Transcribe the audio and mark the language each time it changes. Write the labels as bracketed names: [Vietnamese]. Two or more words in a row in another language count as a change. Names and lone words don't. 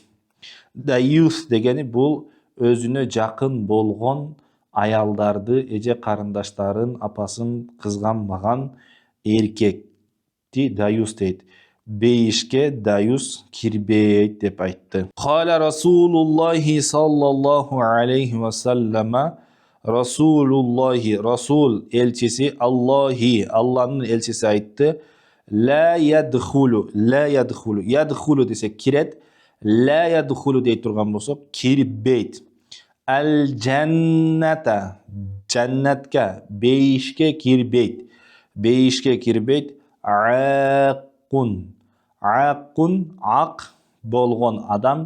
[Kyrgyz] Дайюс дегени бул өзүнө жакын болгон аялдарды, эже карындаштарын, апасын кызганбаган эркекти дайюс дейт. Бейишке дайюс кирбейт деп айтты. [Arabic] قال رسول الله صلى الله عليه وسلم, Расулуллахи, Расул элчиси Аллахи, [Kyrgyz] Алланың элчиси айтты. [Arabic] لا يدخل، لا يدخل, [Kyrgyz] ядхулу десек кирет, [Arabic] لا يدخل [Kyrgyz] dей турган болсок, кирбейт. [Arabic] الجنة, [Kyrgyz] джаннатка, бейишке кирбейт. Бейишке кирбейт. Аққун. Аққун, ақ болгон адам.